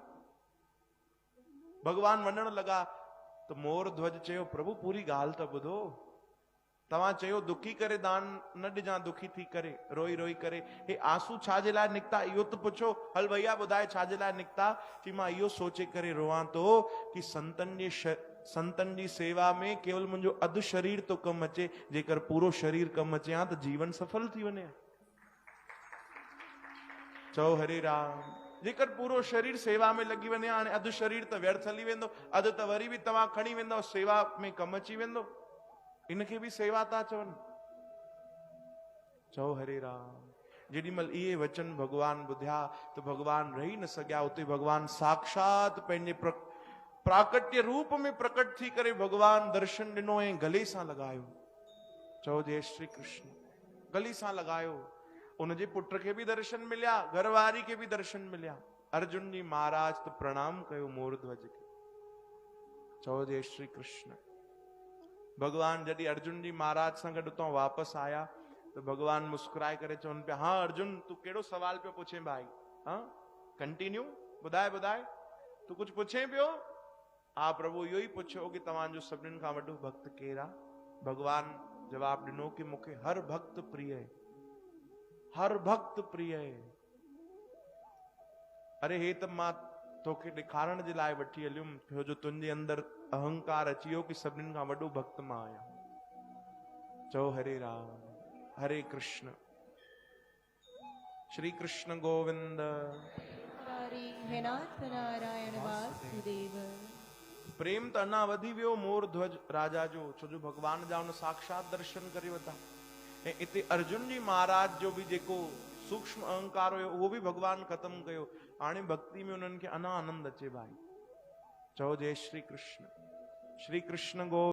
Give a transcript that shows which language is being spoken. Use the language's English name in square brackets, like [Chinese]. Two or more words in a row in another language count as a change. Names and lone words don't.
[Sindhi] भगवान वञण लॻा त मोर ध्वज चयो, प्रभु पूरी ॻाल्हि त ॿुधो, तव्हां चयो दुखी करे दान न ॾिजां, दुखी थी करे रोई रोई करे, हे आंसू छाजे लाइ निकिता इहो त पुछो। हल भैया ॿुधाए छाजे लाइ निकिता? कि मां इहो सोचे करे रोवां थो कि संतनि जी सेवा में केवल मुंहिंजो अधु शरीर तो कमु अचे, जेकर पूरो शरीर कमु अचे हा त जीवन सफल थी वञे। चओ हरे राम। जेकर पूरो शरीर सेवा में लॻी वञे, हाणे अधु शरीर त व्यर्थ हली वेंदो, अधु त वरी बि तव्हां खणी वेंदो, सेवा में कमु अची वेंदो। इनखे बि सेवा था चवनि। चओ हरे राम। जेॾी महिल इहे वचन भगवान ॿुधिया त भगवान रही न सघिया। उते भगवान साक्षात पंहिंजे प्राकट्य रूप में प्रकट थी करे भगवान दर्शन ॾिनो ऐं गले सां लॻायो। चओ जय श्री कृष्ण। गले सां लॻायो। उनजे पुट खे बि दर्शन मिलिया, घरवारी खे बि दर्शन मिलिया। अर्जुन जी महाराज त प्रणाम कयो मोर ध्वज खे। चओ जय श्री कृष्ण। भगवान जॾहिं अर्जुन जी महाराज सां गॾु उतां वापसि आया त भगवान मुस्कुराए करे चवनि पिया, हाँ अर्जुन तूं कहिड़ो सवाल पियो पुछे भाई? हाँ कंटिन्यू, ॿुधाए ॿुधाए, तूं कुझु पुछे पियो? हा प्रभु इहो ई पुछियो कि तव्हांजो सभिनीनि खां वॾो भक्त केरु आहे? भगवान जवाब ॾिनो कि मूंखे हर भक्त प्रिय है, हर भक्त प्रिय है। अरे हे त मां तोखे ॾेखारण जे लाइ वठी हलियुमि, छो जो तुंहिंजे अंदरि अहंकार अची वियो कि सभिनीनि खां वॾो भक्त मां आहियां। चओ हरे राम हरे कृष्ण श्री कृष्ण गोविंद हे नाथ नारायण वासुदेव। प्रेम त अञा वधी वियो मोर ध्वज राजा जो, छो जो भगवान जा उन साक्षात दर्शन करे वता। ऐं इते अर्जुन जी महाराज जो बि जेको सूक्ष्म अहंकार हुयो उहो बि भगवान खत्म कयो। हाणे भक्ति में उन्हनि खे अञा आनंद अचे भाई। चओ जय श्री कृष्ण। श्री कृष्ण गो